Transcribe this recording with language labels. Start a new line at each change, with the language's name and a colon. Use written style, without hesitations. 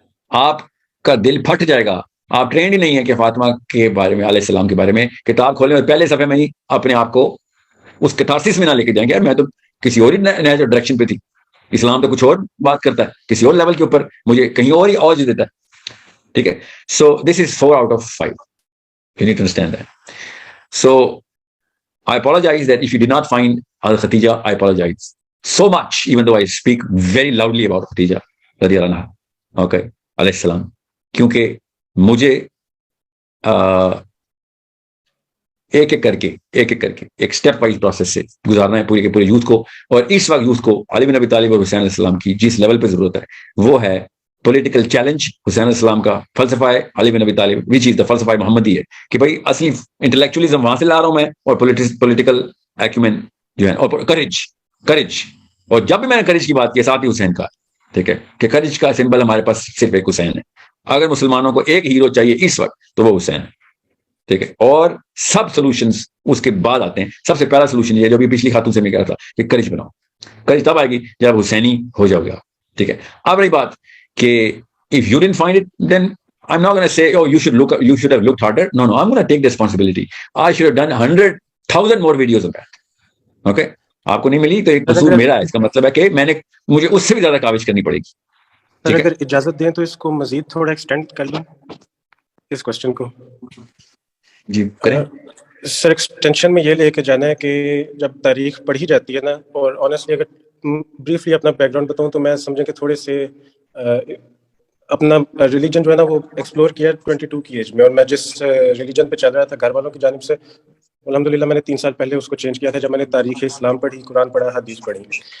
Urdu: آپ کا دل پھٹ جائے گا. آپ ٹرینڈ ہی نہیں ہے کہ فاطمہ کے بارے میں, علیہ السلام کے بارے میں کتاب کھولیں اور پہلے صفحے میں ہی اپنے آپ کو اس کتارسس میں نہ لے کے جائیں گے. یار میں تو کسی اور ہی ڈائریکشن پہ تھی, اسلام تو کچھ اور بات کرتا ہے, کسی اور لیول کے اوپر مجھے کہیں اور ہی آواز دیتا ہے. ٹھیک ہے,
English: So this is 4 out of 5. You need to understand that. So I apologize that if you did not find Khadija, I apologize so much, even though I speak very loudly about Khadija radiyallahu anha. Okay, alayhi salam.
Urdu: کیونکہ مجھے ایک ایک کر کے ایک step wise process سے گزارنا ہے پورے کے پورے یوتھ کو. اور اس وقت یوتھ کو علی بن ابی طالب اور حسین علیہ السلام کی جس لیول پہ ضرورت ہے وہ ہے پولیٹیکل چیلنج. حسین علیہ السلام کا فلسفہ ہے علی بن ابی طالب
English: which is the
Urdu: فلسفہ محمدی ہے کہ بھائی اصلی انٹلیکچولیزم وہاں سے لا رہا ہوں میں, اور پولیٹیکل ایکومن جو ہے, اور کریج. اور جب بھی میں نے کریج کی بات کی ساتھ ہی حسین کا, ٹھیک ہے, کہ کریج کا سمبل ہمارے پاس صرف ایک حسین ہے. اگر مسلمانوں کو ایک ہیرو چاہیے اس وقت تو وہ حسین ہے. ٹھیک ہے, اور سب سولوشنز اس کے بعد آتے ہیں. سب سے پہلا سولوشن یہ جو بھی پچھلی خاتون سے میں کہہ رہا تھا کہ کریج بناؤ. کریج تب آئے گی جب حسینی ہو جاؤ گے آپ. ٹھیک ہے, اب رہی بات کہ
English: if you didn't find it, then I'm not going to say, oh, you should have looked harder. No, I'm going to take the responsibility. I should have done 100,000 more videos of that. Okay?
Urdu: آپ کو نہیں ملی تو ایک قصور میرا ہے. اس کا مطلب ہے کہ مجھے اس سے بھی زیادہ کاوش کرنی پڑے گی. اگر اجازت دیں تو اس کو مزید تھوڑا ایکسٹینڈ کر لیں اس کوشچن کو. جی کریں سر. ایکسٹینشن میں یہ لے کے جانا ہے کہ جب تاریخ پڑھی جاتی ہے نا, اور آنیسٹلی اگر بریفلی اپنا بیک گراؤنڈ بتاؤں تو میں سمجھیں کہ تھوڑے سے اپنا ریلیجن جو ہے نا وہ ایکسپلور کیا 22 کی ایج میں, اور میں جس ریلیجن پہ چل رہا تھا گھر والوں کی جانب سے الحمدللہ میں نے 3 سال پہلے اس کو چینج کیا تھا جب میں نے تاریخ اسلام پڑھی, قرآن پڑھا, حدیث پڑھی.